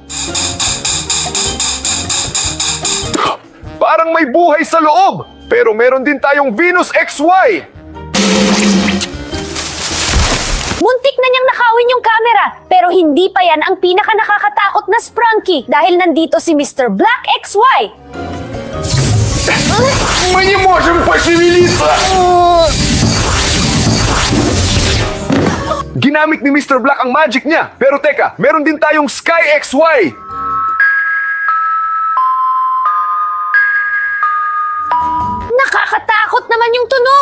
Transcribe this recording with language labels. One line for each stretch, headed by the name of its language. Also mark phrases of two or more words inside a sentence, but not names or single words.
Filipino: Parang may buhay sa loob! Pero meron din tayong Venus XY! Muntik na niyang nakawin yung camera, pero hindi pa yan ang pinaka nakakatakot na Sprunky dahil nandito si Mr. Black XY!
Russian: Мы не можем пошевелиться!
Filipino: Ginamit ni Mr. Black ang magic niya. Pero teka, meron din tayong Sky XY. Nakakatakot naman yung tunog!